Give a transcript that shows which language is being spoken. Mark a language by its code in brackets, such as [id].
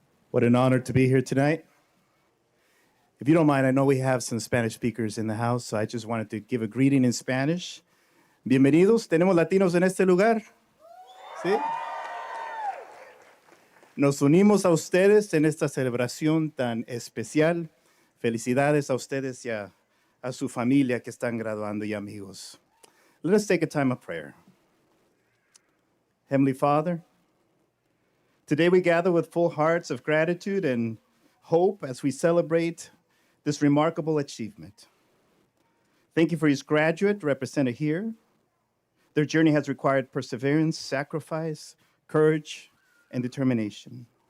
[en] What an honor to be here tonight. If you don't mind, I know we have some Spanish speakers in the house, so I just wanted to give a greeting in Spanish. [es] Bienvenidos, tenemos latinos en este lugar. ¿Sí? Nos unimos a ustedes en esta celebración tan especial. Felicidades a ustedes y a su familia que están graduando y amigos. [en] Let us take a time of prayer. Heavenly Father, today we gather with full hearts of gratitude and hope as we celebrate this remarkable achievement. Thank you for each graduate represented here. Their journey has required perseverance, sacrifice, courage, and determination.